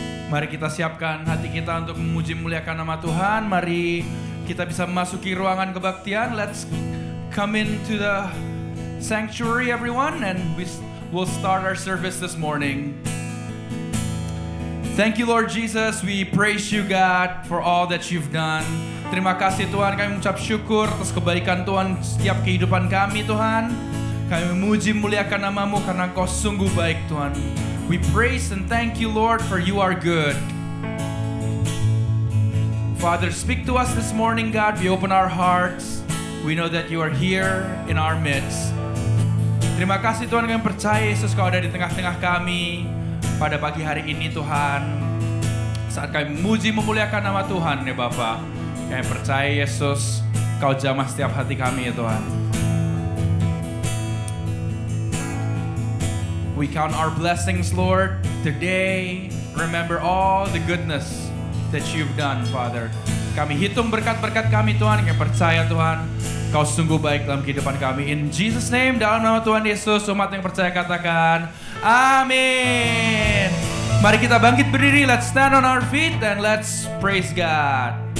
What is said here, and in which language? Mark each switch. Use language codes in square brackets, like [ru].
[id] Mari kita siapkan hati kita untuk memuji muliakan nama Tuhan. Mari kita bisa memasuki ruangan kebaktian. [en] Let's come into the sanctuary, everyone, and we'll start our service this morning. Thank you, Lord Jesus. We praise you, God, for all that you've done. [id] Terima kasih Tuhan, kami mengucap syukur atas kebaikan Tuhan setiap kehidupan kami, Tuhan. Kami memuji muliakan nama-Mu karena Engkau sungguh baik, Tuhan. [en] We praise and thank you, Lord, for you are good. Father, speak to us this morning, God. We open our hearts. We know that you are here in our midst. [id] Terima kasih Tuhan, kami percaya Yesus Kau ada di tengah-tengah kami pada pagi hari ini, Tuhan. Saat kami memuji memuliakan nama Tuhan, ya Bapa, kami percaya Yesus Kau jamah setiap hati kami, ya Tuhan. [en] We count our blessings, Lord, today. Remember all the goodness that you've done, Father. [id] Kami hitung berkat-berkat kami, Tuhan. Kami percaya, Tuhan, Kau sungguh baik dalam kehidupan kami. [en] In Jesus' name, [id] dalam nama Tuhan Yesus, umat yang percaya katakan, Amin. Mari kita bangkit berdiri. [en] Let's stand on our feet and let's praise God.